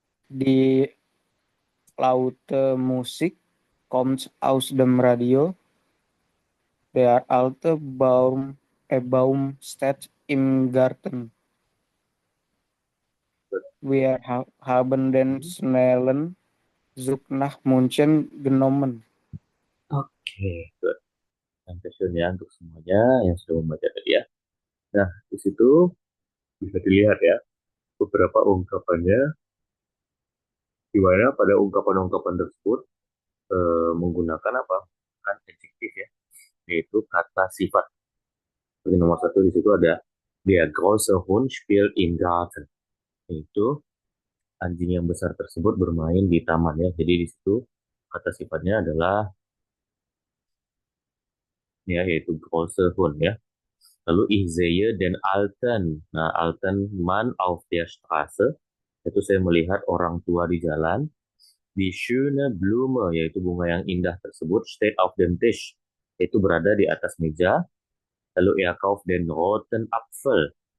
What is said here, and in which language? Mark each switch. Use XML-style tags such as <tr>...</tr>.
<de>Die laute Musik kommt aus dem Radio. Der alte Baum steht im Garten. Wir haben den schnellen Zug nach München genommen.</de> <en>Oke, good.</en> <id>Question ya untuk semuanya yang sudah membaca tadi ya. Nah, di situ bisa dilihat ya beberapa ungkapannya, di mana pada ungkapan-ungkapan tersebut menggunakan apa? Kan adjektif ya, yaitu kata sifat. Jadi nomor 1 di situ ada</id> <de>der große Hund spielt im Garten.</de> <id>Itu anjing yang besar tersebut bermain di taman ya. Jadi di situ kata sifatnya adalah ya, yaitu große Hund ya.</id> <de>Lalu ich sehe den Alten.</de> <id>Nah,</id> <de>Alten Mann auf der Straße.</de> <id>Itu saya melihat orang tua di jalan.</id> <de>Die schöne Blume,</de> <id>yaitu bunga yang indah tersebut,</id> <de>steht auf dem Tisch.</de> <id>Itu berada di atas meja. Lalu</id> <de>er kauft den roten Apfel.</de>